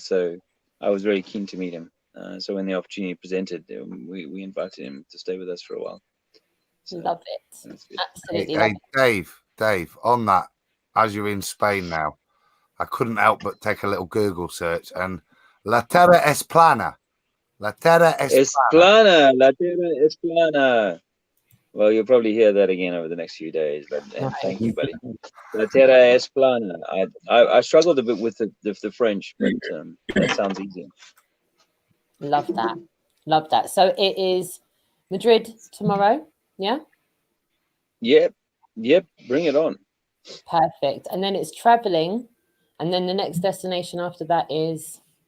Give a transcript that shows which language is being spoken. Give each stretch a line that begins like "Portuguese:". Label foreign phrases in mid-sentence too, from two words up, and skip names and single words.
English: So I was very keen to meet him. So when the opportunity presented, we invited him to stay with us for a while. So, love it. Absolutely. Hey, Dave, on that, as you're in Spain now, I couldn't help but take a little Google search, and
Catalan: La Terra es plana. La Terra es plana. La Terra es plana.
English: Well, you'll probably hear that again over the next few days, but thank you, buddy.
Catalan: La Terra es plana.
English: I struggled a bit with the French, but that sounds easy. Love that. Love that. So it is Madrid tomorrow, yeah? Yep. Bring it on. Perfect. And then it's traveling, and then the next destination after that is